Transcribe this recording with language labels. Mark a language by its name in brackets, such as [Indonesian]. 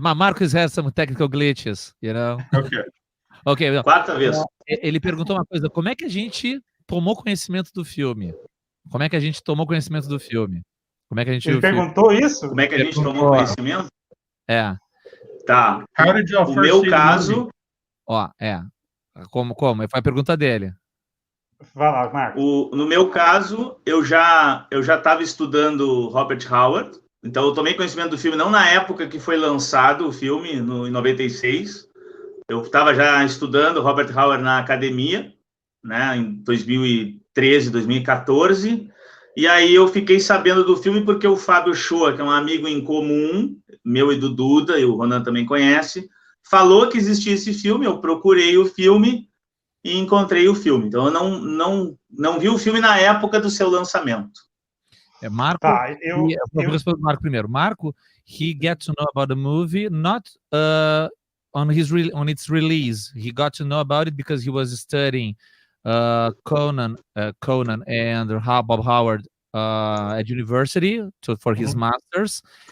[English] Marcos has some technical glitches, you know? [Portuguese] Ok. Quarta vez. Ele perguntou uma coisa, como é que a gente tomou conhecimento do filme? Como é que a gente tomou conhecimento do filme? Como é que a gente Ele perguntou isso? Como é que a gente tomou conhecimento? Tá. O meu caso... Como? Foi a pergunta dele. Vai lá, Marcos. No meu caso, eu já estava estudando Robert Howard, então eu tomei conhecimento do filme não na época que foi lançado o filme, em 96. Eu estava já estudando Robert Howard na academia, né, em 2013, 2014, e aí eu fiquei sabendo do filme porque o Fábio Shoa, que é um amigo em comum, meu e do Duda, e o Ronan também conhece, falou que existia esse filme, eu procurei o filme, e encontrei o filme. Então, eu não vi o filme na época do seu lançamento. Marco, eu vou responder o Marco primeiro. [English] Marco, he get to know about the movie not on its release. He got to know about it because he was studying Conan and Bob Howard at university for his masters.